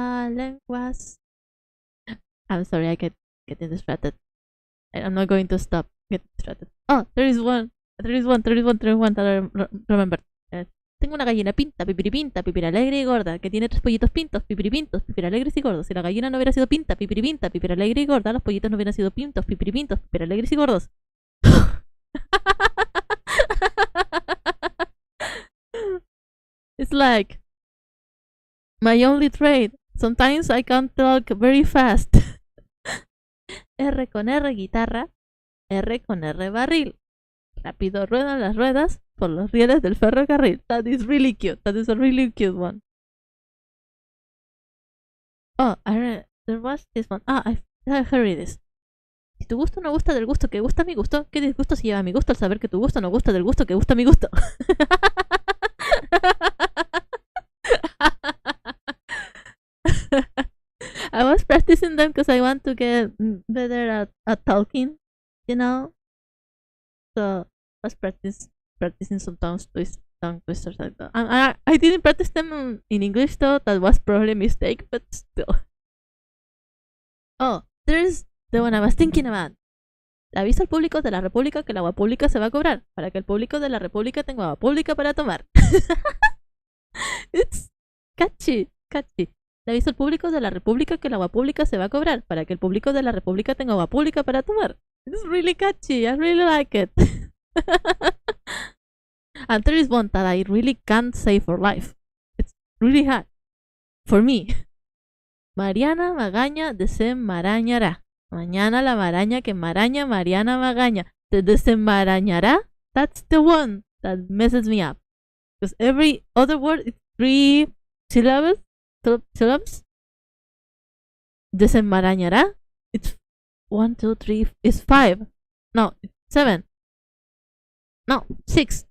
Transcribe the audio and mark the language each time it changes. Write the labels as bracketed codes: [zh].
[es] Lenguas. [en] I'm sorry, I get getting distracted. I'm not going to stop getting distracted. Oh, there is one that I remember. [es] Tengo una gallina pinta, pipiralegre y gorda, que tiene 3 pollitos pintos, pipiripintos, pipiralegres y gordos. Si la gallina no hubiera sido pinta, pipiralegre y gorda, los pollitos no hubieran sido pintos, pipiripintos, pipiralegres y gordos. [en] It's like my only trait. Sometimes I can't talk very fast. [es] R con R guitarra, R con R barril. Rápido ruedan las ruedas por los rieles del ferrocarril. [en] That is really cute. That is a really cute one. Oh, there was this one. I heard this. [es] Si tu gusto no gusta del gusto que gusta mi gusto, ¿qué disgusto se lleva a mi gusto al saber que tu gusto no gusta del gusto que gusta mi gusto? [en] I was practicing them because I want to get better at talking, you know? So I was practicing some tongue twisters like that. I didn't practice them in English though. That was probably a mistake, but still. Oh, there's the one I was thinking about. [es] Le aviso al público de la República que el agua pública se va a cobrar, para que el público de la República tenga agua pública para tomar. [en] It's catchy. [es] Le aviso al público de la República que el agua pública se va a cobrar, para que el público de la República tenga agua pública para tomar. [en] It's really catchy. I really like it. And there is one that I really can't say for life. It's really hard. For me. [es] Mariana Magaña desenmarañará. Mañana la maraña que maraña Mariana Magaña. [en] The desenmarañará, that's the one that messes me up. Because every other word is 3 syllables. Desenmarañará, it's 1, 2, 3, it's 5. No, it's 7. No, 6.